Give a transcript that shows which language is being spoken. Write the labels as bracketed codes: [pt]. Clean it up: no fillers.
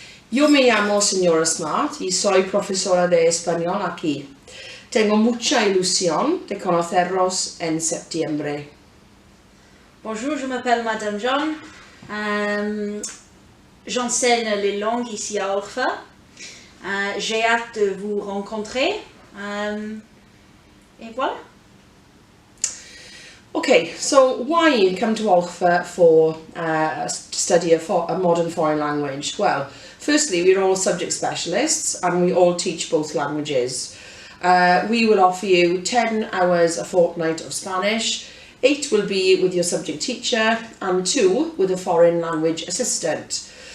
[es] Yo me llamo Señora Smart y soy profesora de español aquí. Tengo mucha ilusión de conocerlos en septiembre. [fr] Bonjour, je m'appelle Madame John. J'enseigne les langues ici à Alpha. J'ai hâte de vous rencontrer. Et voilà. [en] Okay, so why come to Alpha for study a modern foreign language? Well, firstly, we're all subject specialists and we all teach both languages. We will offer you 10 hours a fortnight of Spanish, 8 will be with your subject teacher and 2 with a foreign language assistant.